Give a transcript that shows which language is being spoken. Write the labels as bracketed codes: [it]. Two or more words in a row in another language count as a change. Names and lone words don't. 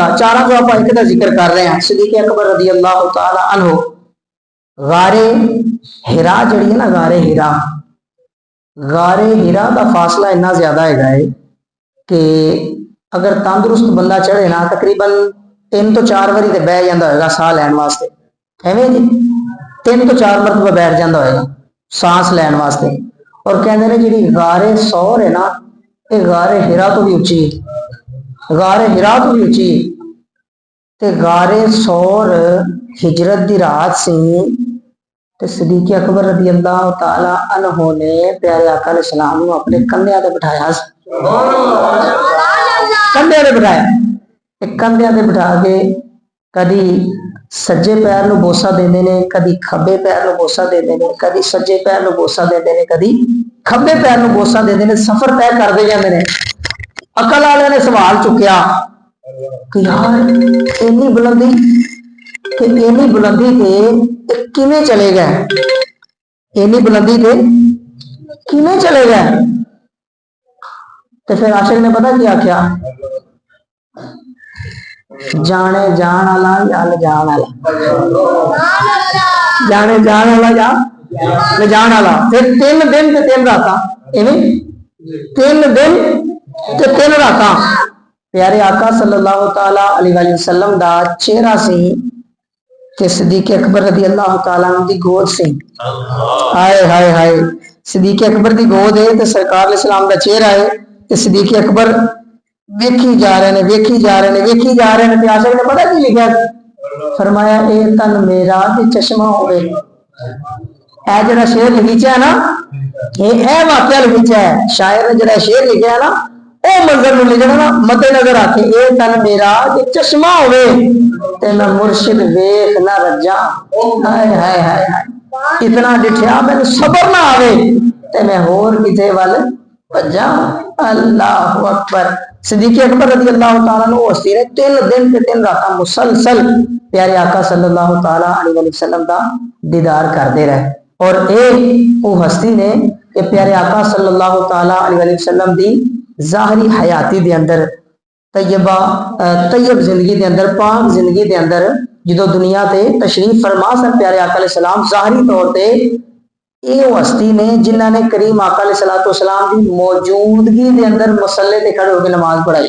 [pa] چارہ کو آپ ایک دا ذکر کر رہے ہیں۔ صدیق اکبر [ar] رضی اللہ تعالی عنہ [pa] غار ہرا جڑی ہے نا، غار ہرا دا فاصلہ اتنا زیادہ ہے کہ اگر تندرست بندہ چڑھے نا تقریباً 3 تو 4 واری تے بہ جاندا ہوئے گا ساہ لین واسطے، ایویں جی 3 تو 4 مرتبہ بیٹھ جاندا ہوئے گا سانس لین واسطے۔ اور کہندے نے جڑی غار سور ہے نا، یہ غار ہرا تو بھی اچھی، غار ہرا تو بھی اچھی، تے غار سور ہجرت دی رات سی تے صدیق اکبر [ar] رضی اللہ تعالی عنہ [pa] نے پیارے آقا [ar] علیہ السلام [pa] کو اپنے کندھیاں تے بٹھایا، کندھیاں تے بٹھایا، کندھیاں تے بٹھا کے کدی سجے پیر نو بوسا دیندے نے، کدی کھبے پیر نو بوسا دیندے نے، کدی سجے پیر نو بوسا دیندے نے، کدی کھبے پیر نو بوسا دیندے نے، سفر طے کردے جاندے نے۔ عقل والے نے سوال چکیا کہ یار اینی بلندی کہ اینی بلندی تے کیویں چلے گئے، اینی بلندی تے کیویں چلے گئے؟ تے پھر عاشق نے پتہ کیا آکھیا، جانے جان والا یا جان والا، جانے جان والا یا جان والا۔ پھر 3 دن تے 3 راتاں، ایویں 3 دن تے 3 راتاں پیارے آقا [ar] صلی اللہ تعالی علیہ وآلہ وسلم [pa] دا چہرہ سی کہ صدیق اکبر [ar] رضی اللہ تعالی عنہ [pa] دی گود سی۔ ہائے ہائے ہائے، صدیق اکبر دی گود ہے تے سرکار [ar] علیہ السلام [pa] دا چہرہ ہے تے صدیق اکبر ویکھی جا رہے نے، ویکھی جا رہے نے، ویکھی جا رہے نے۔ تے عاشق نے پتہ کی لکھا، فرمایا اے تن میرا تے چشمہ ہوئے۔ اے جڑا شعر لکھیا ہے نا، اے واقعہ لکھیا ہے، شاعر نے جڑا شعر لکھیا ہے نا، او منظر نو لکھنا نا مد نظر آکے، اے تن میرا تے چشمہ ہوئے تے میں مرشد ویکھ نہ رجا۔ ہائے ہائے ہائے ہائے، اتنا ڈٹھیا میں صبر نہ آوے تے میں ہور کتے ول بجا۔ [ar] اللہ اکبر، [pa] صدیق اکبر [ar] رضی اللہ تعالیٰ عنہ [pa] ہستی نے 3 دن تے 3 راتاں مسلسل پیارے آقا [ar] صلی اللہ تعالیٰ علیہ وسلم [pa] دا دیدار کردے رہے۔ اور اے وہ ہستی نے کہ پیارے آقا [ar] صلی اللہ تعالیٰ علیہ وسلم [pa] دی ظاہری حیاتی دے اندر طیب زندگی دے اندر، پاک زندگی دے اندر جدو دنیا تے تشریف فرما سن پیارے آقا [ar] علیہ السلام، [pa] ظاہری طور تے یہ ہستی نے جنہ نے کریم آقا [ar] علیہ السلام [pa] دی موجودگی دے اندر مصلے تے کھڑے ہو کے نماز پڑھائی۔